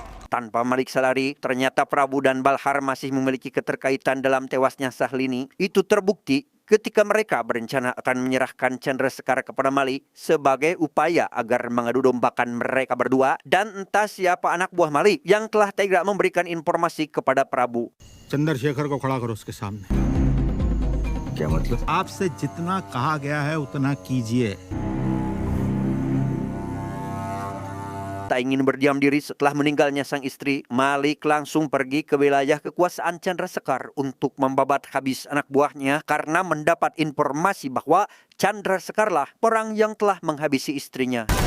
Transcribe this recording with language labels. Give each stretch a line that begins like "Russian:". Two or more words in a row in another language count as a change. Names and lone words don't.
Indonesian: Tanpa Malik sadari, ternyata Prabu dan Balhar masih memiliki keterkaitan dalam tewasnya Sahlini. Itu terbukti ketika mereka berencana akan menyerahkan Chandrasekhar kepada Malik sebagai upaya agar mengadu dombakan mereka berdua dan entah siapa anak buah Malik yang telah tega memberikan informasi kepada Prabu.
Hindi: चंद्रशेखर को खड़ा करो उसके सामने। क्या मतलब? आपसे जितना कहा गया है उतना कीजिए।
Indonesian: Tak ingin berdiam diri setelah meninggalnya sang istri, Malik langsung pergi ke wilayah kekuasaan Chandrasekhar untuk membabat habis anak buahnya karena mendapat informasi bahwa Chandrasekharlah orang yang telah menghabisi istrinya.